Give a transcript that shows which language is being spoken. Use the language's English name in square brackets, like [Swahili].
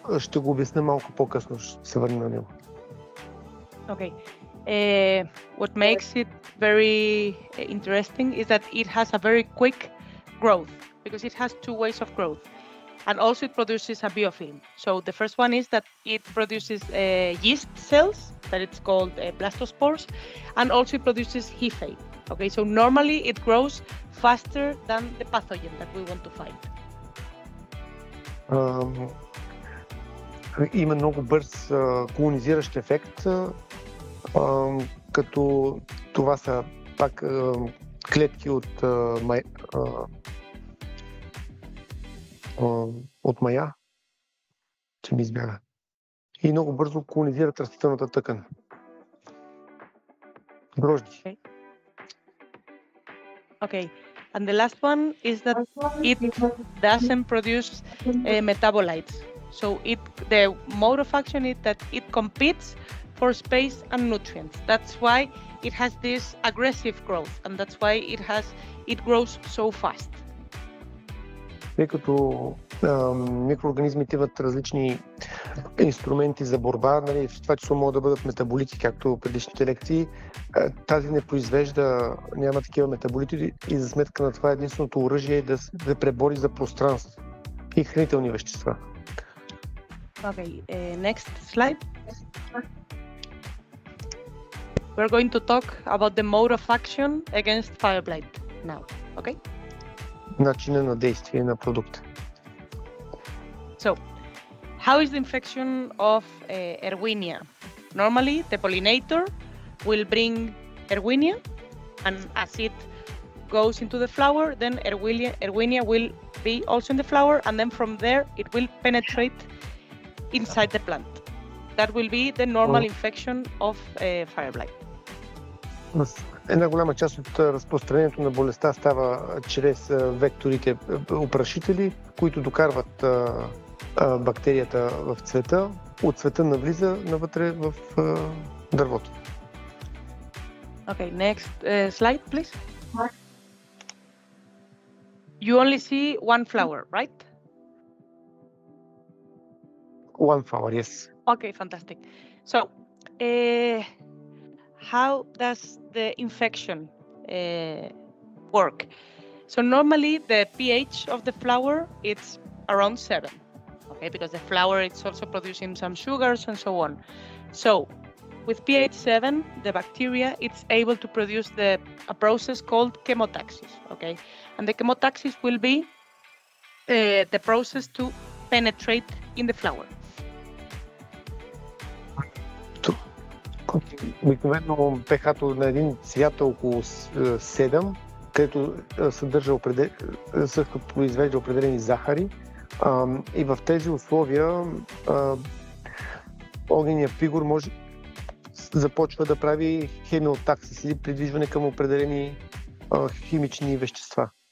[Bulgarian] Ще го обясня малко по-късно, ще се върна на него. [English] Okay. What makes it very interesting is that it has a very quick growth because it has two ways of growth, and also it produces a biofilm. So the first one is that it produces yeast cells that it's called blastospores, and also it produces hyphae. Okay, so normally it grows faster than the pathogen that we want to fight. [Bulgarian] Има много бърз колонизиращ ефект, като това са пак клетки от мая, че ми избяга. И много бързо колонизират растителната тъкан. Дрожди. [English] Okay. And the last one is that it doesn't produce metabolites. So the mode of action is that it competes for space and nutrients. That's why it has this aggressive growth, and that's why it grows so fast. [Bulgarian] Тъй като микроорганизмите имат различни инструменти за борба, нали, в това число могат да бъдат метаболити, както предишните лекции, тази не произвежда, няма такива метаболити и за сметка на това единственото оръжие е да пребори за пространство и хранителни вещества. [English] Okay, next slide. We're going to talk about the mode of action against fire blight now, okay? [Bulgarian] Начина на действие на продукта. [English] So, how is the infection of Erwinia? Normally, the pollinator will bring Erwinia, and as it goes into the flower, then Erwinia will be also in the flower, and then from there it will penetrate inside the plant. That will be the normal infection of fire blight. Една голяма част от разпространението на болестта става чрез векторите опрашители, които докарват бактерията в цвета, от цвета навлиза навътре в дървото. Okay, next slide, please. You only see one flower, right? One flower, yes. Okay, fantastic. So, how does the infection work? So normally the pH of the flower it's around 7, okay, because the flower is also producing some sugars and so on. So with pH 7, the bacteria it's able to produce a process called chemotaxis, okay, and the chemotaxis will be the process to penetrate in the flower. [Bulgarian] Обикновено pH-то на един цвят е около 7, където произвежда определени захари. И в тези условия огненият пригор започва да прави хемиотаксис или придвижване към определени химични вещества.